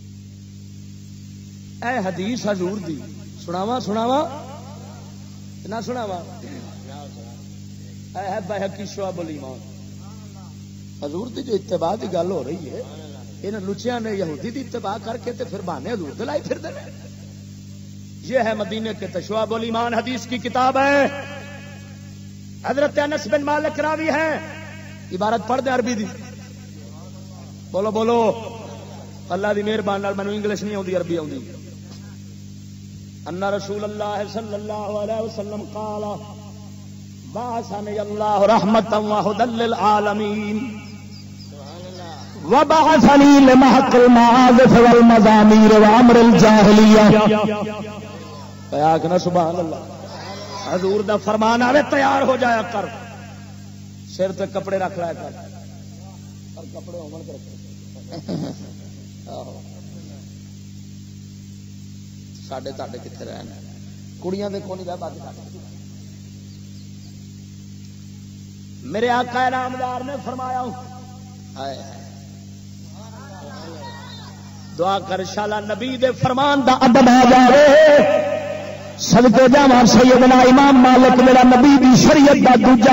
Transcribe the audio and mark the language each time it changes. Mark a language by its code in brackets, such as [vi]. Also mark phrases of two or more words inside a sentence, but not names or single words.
[pa] اے حدیث حضور دی سناواں نہ سناواں اے ہے بہقی شعب الایمان حضور دی جو اتباع کی گل ہو رہی ہے ان لچیاں نے یہودی دی اتباع کر کے تے پھر بہانے حضور دے لائی پھر دے. [ur] یہ ہے مدینے کے شعب الایمان حدیث کی کتاب ہے. حضرت انس بن مالک راوی ہے. [pa] عبارت پڑھ دے عربی دی بولو بولو اللہ دی مہربانی نال مینوں انگلش نہیں آندی عربی آندی. [ar] ان رسول اللہ صلی اللہ علیہ وسلم قال بعثني الله رحمة وهدى للعالمين وبعثني لمحق المعازف والمزامير وامر الجاهلية. [pa] آخنا سبحان اللہ. حضور دا فرمان آوے تیار ہو جایا کر سر تے کپڑے رکھ لایا کر اور کپڑے ہومن کے رکھ ساڈے تاڈے کتنے رہنا کڑیاں دے کون رہ بات. میرے آقا نامدار نے فرمایا دعا کر شالا نبی دے فرمان دا ادب آ جائے صدقے جاواں سیدنا امام مالک میرا نبی دی شریعت دا دوجا